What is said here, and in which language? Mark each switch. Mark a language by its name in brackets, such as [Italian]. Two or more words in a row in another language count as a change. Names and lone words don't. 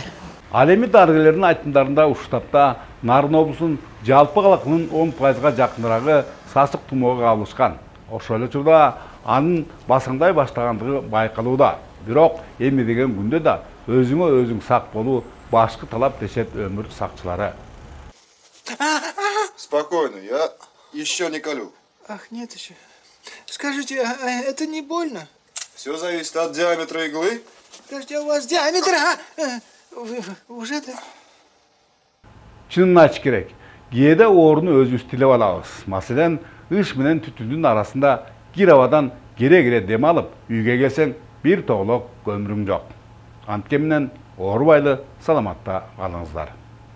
[Kyrgyz] Ал эми дарыгерлердин айтымдарында ушул тапта Нарын облусунун жалпы калкынын 10%га жакынырагы сасык тумоого кабылышкан. Ошол эле учурда анын басаңдай баштагандыгы байкалууда. Бирок эми деген күндө да өзүңө өзүң сак болуу башкы талап дешет өмүр сакчылары. [Russian] Спокойно, я еще не колю. Ах, нет еще. Скажите, а это не больно? Все зависит от диаметра иглы. Подожди, у вас диаметр уже да? [Kyrgyz] Чынын айтыш керек. Кээде орunu өзүбүз тилеп алабыз. Маселен, ыш менен түтүндүн арасында кир абадан кере дем алып, үйгө келсең бир тоголок көмүрүң жок. Анткени менен оорубайлы саламатта калыңыздар.